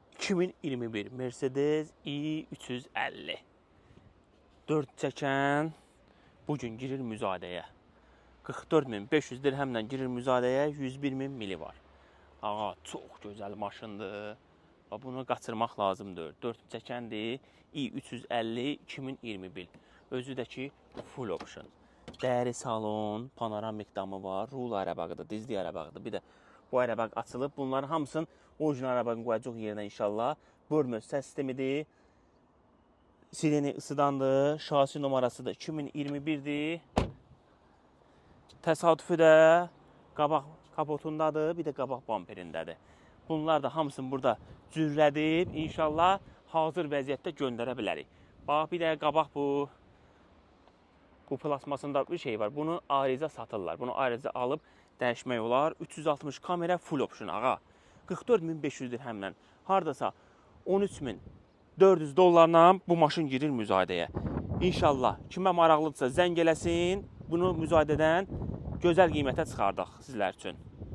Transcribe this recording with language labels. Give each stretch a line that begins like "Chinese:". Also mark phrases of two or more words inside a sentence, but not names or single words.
Azerbaijani: 2021 Mercedes i350 4 çəkən bugün girir müzadəyə. 44.500 dirhəmlə girir müzadəyə, 101.000 mili var. Ağa, çox gözəl maşındır. Bunu qaçırmaq lazımdır. 4 çəkəndir, i350 2021. Özü də ki,
English: full option.
Azerbaijani: Dəri salon, panoramik damı var, rul arabağıdır, dizli arabağıdır. Bir də bu arabaq açılıb. Bunların hamısını orijinal arabağın qoyacaq yerinə inşallah. Bölmə səs sistemidir. Sireni ısıdandır. Şasi numarasıdır. 2021'dir. Təsadüfü də qabaq kapotundadır. Bir də qabaq bamperindədir. Bunlar da hamısını burada cürrədib. İnşallah hazır vəziyyətdə göndərə bilərik. Bax, bir də qabaq bu plasmasında bir şey var. Bunu ayrıca satırlar. Bunu ayrıca alıb dəyişmək olar. 360 kamera
English: full option
Azerbaijani: ağa. 44.500 dirhəmlə. Hardasa 13.400 dollarla bu maşın girir müzadəyə. İnşallah kimə maraqlıdırsa zəng eləsin. Bunu müzadədən gözəl qiymətə çıxardıq sizlər üçün.